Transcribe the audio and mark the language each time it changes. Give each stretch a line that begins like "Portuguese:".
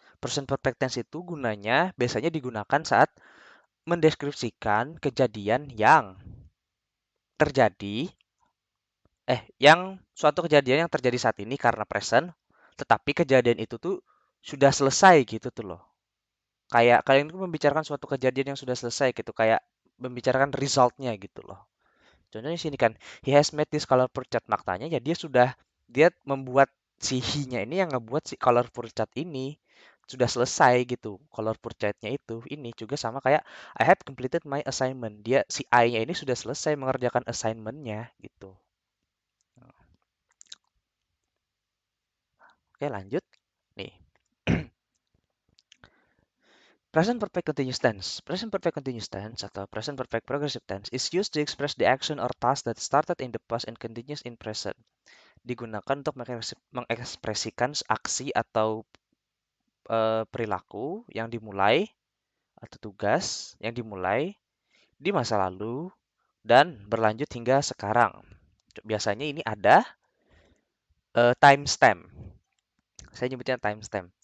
Indonesian: Present perfect tense itu gunanya biasanya digunakan saat mendeskripsikan kejadian yang terjadi suatu kejadian yang terjadi saat ini karena present, tetapi kejadian itu tuh sudah selesai gitu tuh loh. Kayak kalian tuh membicarakan suatu kejadian yang sudah selesai gitu, kayak membicarakan resultnya gitu loh. Contohnya sini kan,
English: he has made this colorful chart.
Indonesian: Maknanya ya dia membuat si he-nya ini yang ngebuat si colorful chart ini sudah selesai gitu. Colorful chart-nya itu ini juga sama kayak
English: I have completed my assignment.
Indonesian: Dia si I-nya ini sudah selesai mengerjakan assignment-nya gitu. Oke, lanjut. Nih, present perfect continuous tense.
English: Present perfect continuous tense atau present perfect progressive tense is used to express the action or task that started in the past and continues in present.
Indonesian: Digunakan untuk mengekspresikan aksi atau perilaku yang dimulai atau tugas yang dimulai di masa lalu dan berlanjut hingga sekarang. Biasanya ini ada timestamp. Saya nyebutnya timestamp.